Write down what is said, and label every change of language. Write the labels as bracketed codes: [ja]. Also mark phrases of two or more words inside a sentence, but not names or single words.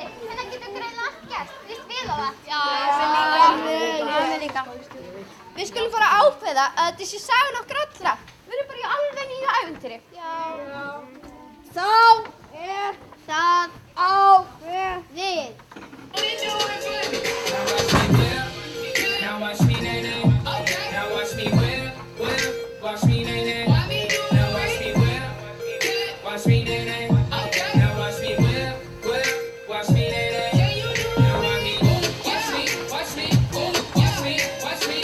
[is] Þetta getur greinilega allt gert. Við spila það. Já, við líka. Við skulum fara að ákveða að þetta sé sagan okkar allra. Við erum bara í alveg nýju ævintýri. Já. Þá er það ákveðið. [en] Now watch me, nay-nay. Now watch me whip. Watch me, nay-nay. Now watch me whip. Watch me, nay-nay. Now watch me whip. Watch me, nay-nay. Now watch me. Watch me. Watch me. Watch me. Watch me.